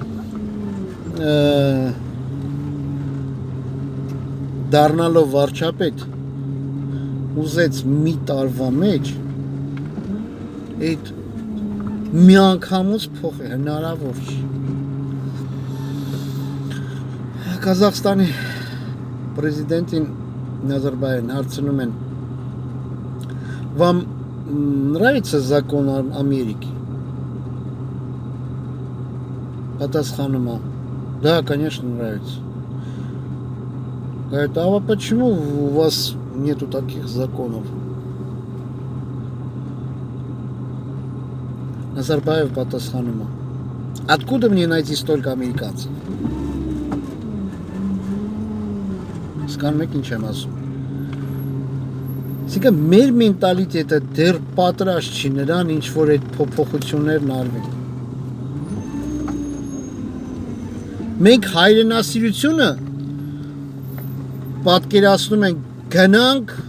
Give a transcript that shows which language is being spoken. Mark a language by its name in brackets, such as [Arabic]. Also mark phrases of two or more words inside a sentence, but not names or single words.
[Armenian] դառնալով վարչապետ ուզեց մի տարվա մեջ այդ միանգամից փոխել, հնարավոր չի։ Կազախստանի президентին Назарбаевին հարցնում են, [Russian] вам нравится закон Америки? [Armenian] Պատասխանում է, [Russian] да, конечно, нравится. Говорит, а почему у вас нету таких законов? [Armenian] Назарбаев պատասխանում է, [Russian] откуда мне найти столько американцев? [Armenian] Սկանում եք ինչ եմ ասում։ Իսկ մեր մենտալիտետը դեռ պատրաստ չի նրան ինչ որ այդ փոփոխություններն արվեն։ Մենք հայրենասիրությունը պատկերացնում ենք գնանք,